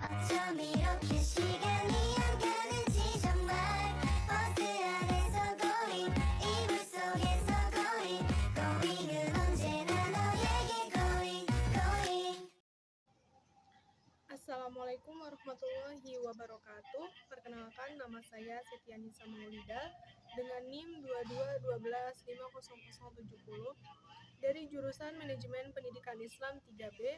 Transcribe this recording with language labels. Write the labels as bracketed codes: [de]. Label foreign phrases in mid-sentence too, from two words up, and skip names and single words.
[ko] 어쩜 이렇게 시간이 안 가는지 정말 버스 안에서 going 이불 속에서 going은 언제나 너에게 going. [ar] السلام عليكم ورحمة الله وبركاته. [id] Perkenalkan, nama saya Siti Anissa Maulida dengan NIM 2212500070 dari jurusan Manajemen Pendidikan Islam 3B.